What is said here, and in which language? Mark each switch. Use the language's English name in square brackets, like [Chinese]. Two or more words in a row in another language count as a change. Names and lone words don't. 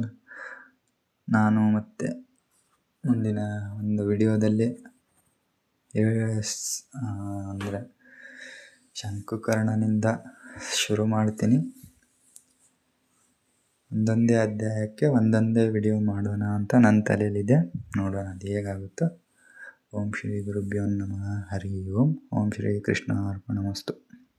[Kannada] ನಾನು ಮತ್ತೆ ಮುಂದಿನ ಒಂದು ವಿಡಿಯೋದಲ್ಲಿ ಅಂದರೆ ಶಂಕುಕರ್ಣನಿಂದ ಶುರು ಮಾಡ್ತೀನಿ. ಒಂದೊಂದೇ ಅಧ್ಯಾಯಕ್ಕೆ ಒಂದೊಂದೇ ವಿಡಿಯೋ ಮಾಡೋಣ ಅಂತ ನನ್ನ ತಲೆಯಲ್ಲಿದೆ. ನೋಡೋಣ ಅದು ಹೇಗಾಗುತ್ತೋ. [Sanskrit] ಓಂ ಶ್ರೀ ಗುರುಭ್ಯೋ ನಮಃ. ಹರಿ ಓಂ. ಓಂ ಶ್ರೀ ಕೃಷ್ಣ ಅರ್ಪಣಮಸ್ತು.